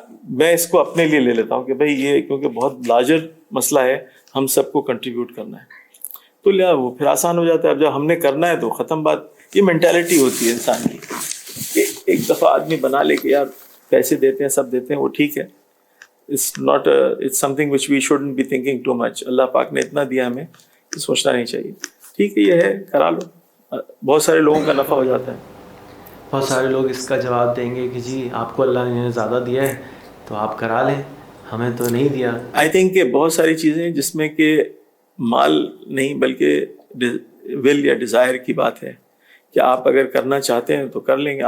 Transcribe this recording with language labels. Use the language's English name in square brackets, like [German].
[Urdu] میں اس کو اپنے لیے لے لیتا ہوں کہ بھائی یہ کیونکہ بہت لارجر مسئلہ ہے, ہم سب کو کنٹریبیوٹ کرنا ہے, تو لیا وہ پھر آسان ہو جاتا ہے. اب جب ہم نے کرنا ہے تو ختم بات. یہ مینٹیلٹی ہوتی ہے انسان کی کہ ایک دفعہ آدمی بنا لے کہ یار پیسے دیتے ہیں, سب دیتے ہیں, وہ ٹھیک ہے. [English] it's something which we shouldn't be thinking too much. [Urdu] اللہ پاک نے اتنا دیا ہمیں کہ سوچنا نہیں چاہیے. ٹھیک ہے, یہ ہے, کرا لو. بہت سارے لوگوں کا نفع ہو جاتا ہے. بہت سارے لوگ اس کا جواب دیں گے کہ جی آپ کو اللہ نے زیادہ دیا ہے تو آپ کرا لیں, ہمیں تو نہیں دیا. [English] I think [Urdu] کہ بہت ساری چیزیں جس میں کہ مال نہیں بلکہ ول یا ڈیزائر کی بات ہے کہ آپ اگر کرنا چاہتے ہیں تو کر لیں گے.